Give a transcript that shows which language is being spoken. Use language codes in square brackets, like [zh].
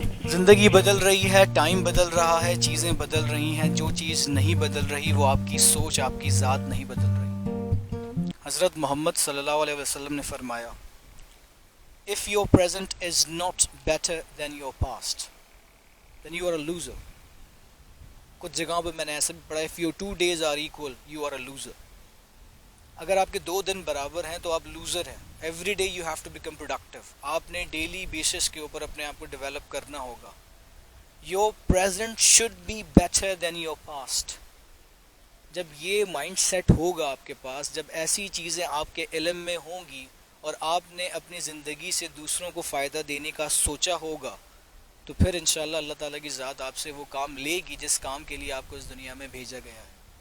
[ur] زندگی بدل رہی ہے, ٹائم بدل رہا ہے, چیزیں بدل رہی ہیں. جو چیز نہیں بدل رہی وہ آپ کی سوچ, آپ کی ذات نہیں بدل رہی. حضرت محمد صلی اللہ علیہ وسلم نے فرمایا, [en] if your present is not better than your past then you are a loser. [ur] کچھ جگہوں پہ میں نے ایسا بھی پڑھا, [en] if your 2 days are equal you are a loser. [ur] اگر آپ کے 2 دن برابر ہیں تو آپ لوزر ہیں. [en] Every day you have to become productive. [ur] آپ نے ڈیلی بیسس کے اوپر اپنے آپ کو ڈیولپ کرنا ہوگا. [en] Your present should be better than your past. [ur] جب یہ مائنڈ سیٹ ہوگا آپ کے پاس, جب ایسی چیزیں آپ کے علم میں ہوں گی اور آپ نے اپنی زندگی سے دوسروں کو فائدہ دینے کا سوچا ہوگا, تو پھر انشاءاللہ اللہ تعالیٰ کی ذات آپ سے وہ کام لے گی جس کام کے لیے آپ کو اس دنیا میں بھیجا گیا ہے.